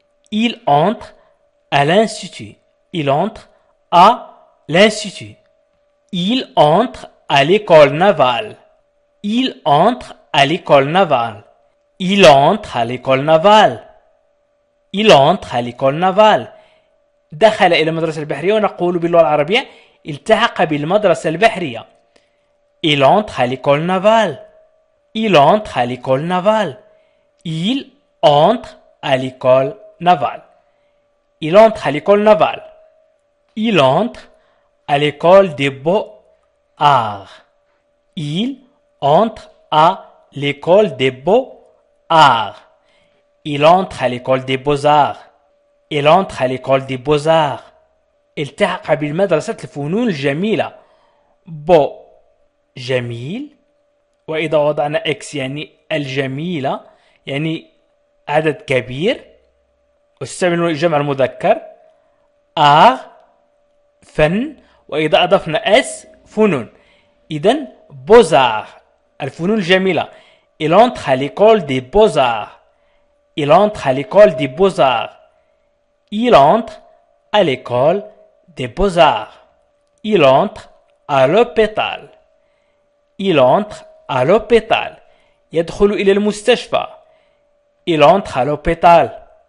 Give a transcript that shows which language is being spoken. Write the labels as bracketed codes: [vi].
[fr] Il entre à l'institut. Il entre à l'institut. Il entre à l'école navale. Il entre à l'école navale. Il entre à l'école navale. Il entre à l'école navale. [ar] دخل إلى المدرسة البحرية، ونقول باللغة العربية التحق بالمدرسة البحرية. [fr] Il entre à l'école navale. Il entre à l'école navale. Il entre à l'école navale. Il entre à l'école navale. Il entre à l'école des beaux-arts. Il entre à l'école des beaux-arts. Il entre à l'école des beaux-arts. Il entre à l'école des beaux-arts. [ar] التحق بالمدرسة الفنون الجميلة. بو جميل، وإذا وضعنا إكس يعني الجميلة، يعني عدد كبير، وتستعملون الجمع المذكر. فن، وإذا أضفنا اس فنون. إذن بوزار الفنون الجميلة. [fr] Il entre à l'école des beaux-arts. Il entre à l'école des beaux-arts. Il entre à l'école des beaux-arts. Il entre à l'hôpital. Il entre à l'hôpital. [ar] يدخل إلى المستشفى. [fr] Il entre à l'hôpital.